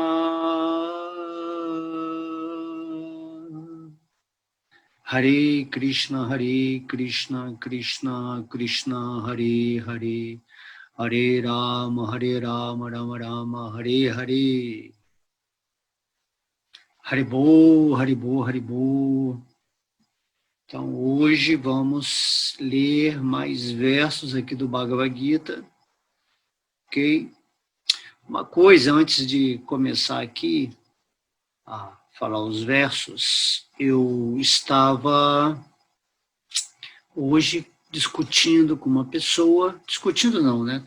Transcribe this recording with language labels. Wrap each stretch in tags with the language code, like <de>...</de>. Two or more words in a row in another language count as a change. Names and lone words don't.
<sa>हरे कृष्ण कृष्ण कृष्ण हरे हरे हरे राम राम राम हरे हरे.</sa> <bn>হরিবোল হরিবোল হরিবোল.</bn> <pt>Então, hoje vamos ler mais versos aqui do Bhagavad Gita, ok? Uma coisa, antes de começar aqui a falar os versos, eu estava hoje discutindo com uma pessoa, discutindo não, né?</pt>